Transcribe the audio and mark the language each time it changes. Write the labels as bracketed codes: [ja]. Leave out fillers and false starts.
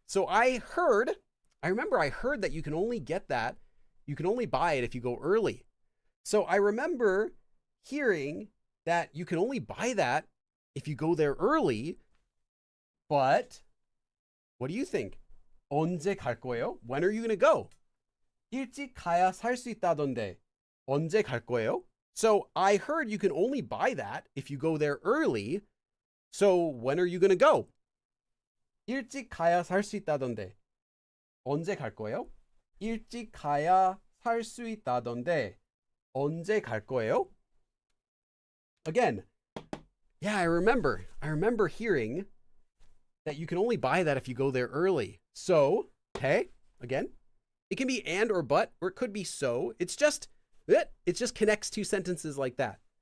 [en] So I remember I heard that you can only get that, you can only buy it if you go early. So I remember hearing that you can only buy that if you go there early, but what do you think? [ko] 언제 갈 거예요? [en] When are you going to go? [ko] 일찍 가야 살 수 있다던데 언제 갈 거예요? [en] So I heard you can only buy that if you go there early. So when are you going to go? [ko] 일찍 가야 살 수 있다던데. 언제 갈 거예요? 일찍 가야 살 수 있다던데. 언제 갈 거예요? [en] Again, yeah, I remember hearing that you can only buy that if you go there early. So, okay, again, it can be and or but, or it could be so. It just connects two sentences like that.